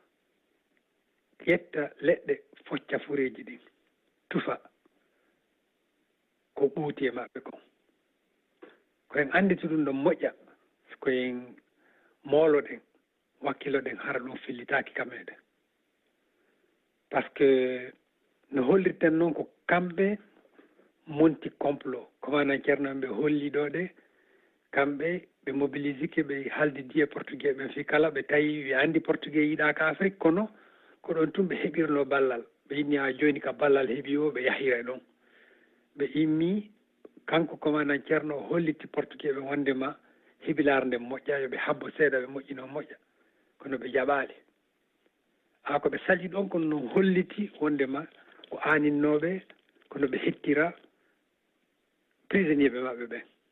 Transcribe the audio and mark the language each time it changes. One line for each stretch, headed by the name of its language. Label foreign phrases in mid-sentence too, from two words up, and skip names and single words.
Fula: ƴetta leɗɗe focca fureji ɗin tufa ko ɓuuti e maɓɓe kon koyen anditi ɗum ɗo moƴƴa koyen mooloɗen wakkiloɗen hara ɗum fillitaki ka meɗen
French: par ce que
Fula: no hollirten noon ko kamɓe monti
French: complot commandant
Fula: Ceerno en ɓe holli ɗo ɗe kamɓe ɓe mobilisike ɓe haaldidi e portugais ɓen fi kala ɓe tawi ɓe andi portugais yiɗaka Afrique kono ko ɗon tun ɓe heɓirno ballal ɓe inni ha joni ka ballal heeɓi o ɓe yahira ɗon ɓe immi kanko commandant Ceerno o holliti portugais ɓe wondema heeɓilare nde moƴƴa yoɓe habbo seeɗa ɓe moƴƴino moƴƴa kono ɓe jaɓali ko ɓe sali ɗon kono noon holliti wondema ko aninnoɓe kono ɓe hettira prisonnier ɓe maɓɓe ɓen